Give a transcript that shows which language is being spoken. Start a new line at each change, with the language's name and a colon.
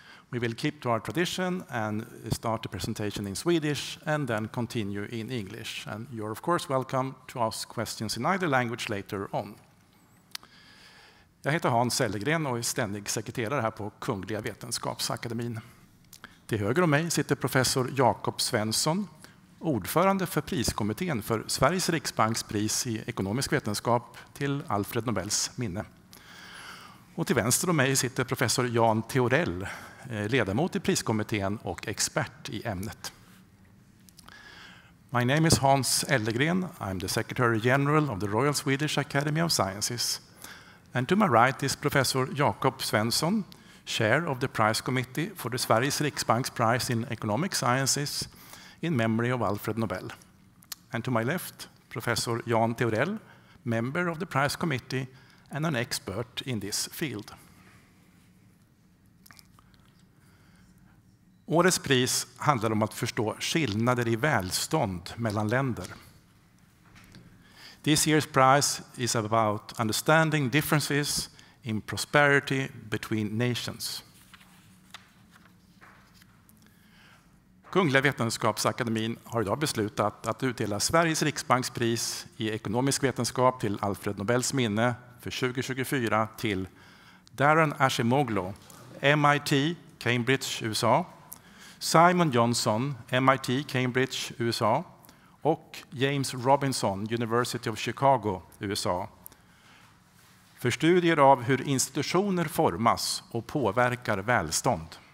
English: We will keep to our tradition and start the presentation in Swedish and then continue in English. And you're of course welcome to ask questions in either language later on.
Swedish: Jag heter Hans Ellegren och är ständig sekreterare här på Kungliga Vetenskapsakademin. Till höger om mig sitter professor Jakob Svensson, ordförande för priskommittén för Sveriges Riksbanks pris i ekonomisk vetenskap till Alfred Nobels minne. Och till vänster om mig sitter professor Teorell, ledamot i priskommittén och expert i ämnet.
English: My name is Hans Ellegren. I'm the Secretary General of the Royal Swedish Academy of Sciences. And to my right is Professor Jakob Svensson, Chair of the Prize Committee for the Sveriges Riksbank's Prize in Economic Sciences in memory of Alfred Nobel. And to my left, Professor Teorell, member of the Prize Committee and an expert in this field.
Swedish: Årets pris handlar om att förstå skillnader i välstånd mellan länder.
English: This year's prize is about understanding differences in prosperity between nations.
Swedish: Kungliga Vetenskapsakademin har idag beslutat att utdela Sveriges Riksbanks pris i ekonomisk vetenskap till Alfred Nobels minne för 2024 till Daron Acemoglu, MIT, Cambridge, USA, Simon Johnson, MIT, Cambridge, USA och James Robinson, University of Chicago, USA, för studier av hur institutioner formas och påverkar välstånd.